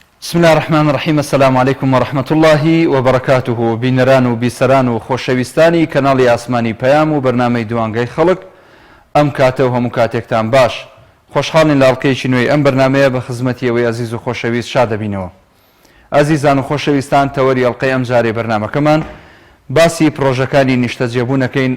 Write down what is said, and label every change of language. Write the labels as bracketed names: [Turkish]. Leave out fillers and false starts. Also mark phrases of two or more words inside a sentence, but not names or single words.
[Arabic] بسم الله الرحمن الرحيم. السلام عليكم ورحمة الله وبركاته. [Central Kurdish] بینەران و بیسەران و خۆشەویستانی کەناڵی ئاسمانی پەیام و بەرنامەی دوانگەی خەڵک، ئەم کاتە و هەموو کاتێکتان باش. خۆشحاڵین لە ئەڵلقەیەکی نوێی ئەم بەرنامەیە بە خزمەتی ئەوەی عزیز و خۆشەویست شاد دەبینەوە. عزیزان و خۆشەویستان، تەوەری ئەڵلقەی ئەم جارێ بەرنامەکەمان باسی پرۆژەکانی نیشتەجێبوونەکەین.